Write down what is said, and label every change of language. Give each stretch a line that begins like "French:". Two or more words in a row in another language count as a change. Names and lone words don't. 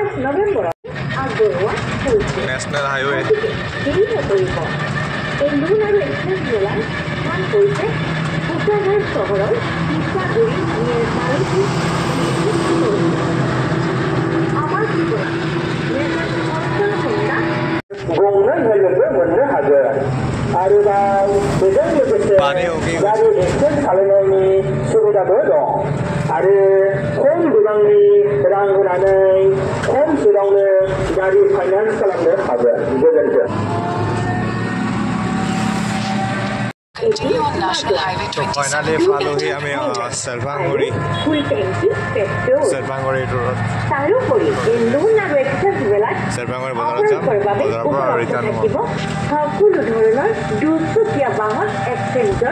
English: National Highway.
Assamese: এই লোন আৰু এক্সচেঞ্জ মেলাৰ স্থান হৈছে কোকৰাঝাৰ চহৰৰ তিতাগুৰি নিয়েৰ মাৰুতি আমাৰ ঠিকনা মেছাৰ্ছ ফৰ্চুন হোণ্ডা।
Bodo: गंनै हेलमेटबो मोननो हागोन। आरोबाव बेजों लोगोसे गारि एक्सचेन्ज खालामनायनि सुबिदाबो दं आरो खम बिबांनि रां होनानै खम समावनो गारि फाइनान्स खालामनो हागोन। गोजोन्थों।
Assamese: তো ফাইনালি পালোহি আমি চালভাংগুৰি ৰোড। তাৰোপৰি এই লোন আৰু এক্সচেঞ্জ মেলাত চালভাংগুৰি বজাৰত যাম, বজাৰৰ পৰা ৰিটাৰ্ণ থাকিব সকলো ধৰণৰ দুচকীয়া বাহন এক্সচেঞ্জৰ।